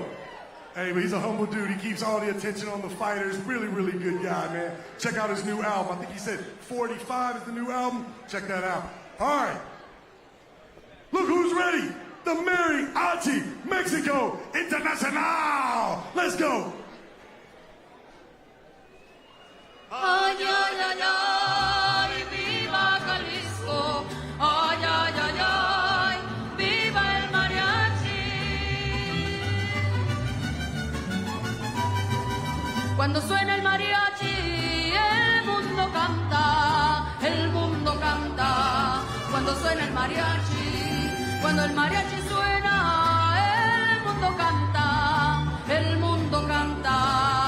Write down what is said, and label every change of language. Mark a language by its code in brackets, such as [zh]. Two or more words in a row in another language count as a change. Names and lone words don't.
[en] Hey, but he's a humble dude. He keeps all the attention on the fighters. Really, really good guy, man. Check out his new album. I think he said 45 is the new album. Check that out. All right. Look who's ready. The Mariachi Mexico Internacional. Let's go. [es] Ay, ay, ay, ay, viva Jalisco. Ay, ay, ay, ay, viva el mariachi. Cuando suena el mariachi, el mundo canta, el mundo canta. Cuando suena el mariachi, cuando el mariachi suena, el mundo canta, el mundo canta.